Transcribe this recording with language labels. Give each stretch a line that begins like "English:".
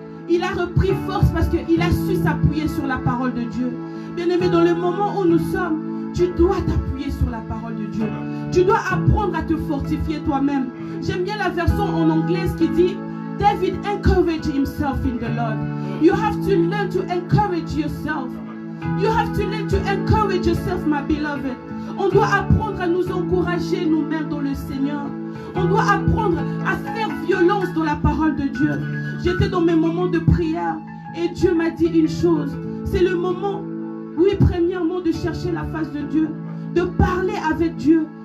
French: Il a repris force parce qu'il a su s'appuyer sur la parole de Dieu. Bien-aimé, dans le moment où nous sommes, tu dois t'appuyer sur la parole de Dieu. Tu dois apprendre à te fortifier toi-même. J'aime bien la version en anglais qui dit
English: David encouraged himself in the Lord. You have to learn to encourage yourself. You have to learn to encourage yourself, my beloved.
French: On doit apprendre à nous encourager nous-mêmes dans le Seigneur. On doit apprendre à faire violence dans la parole de Dieu. J'étais dans mes moments de prière et Dieu m'a dit une chose. C'est le moment, oui, premièrement, de chercher la face de Dieu, de parler avec Dieu.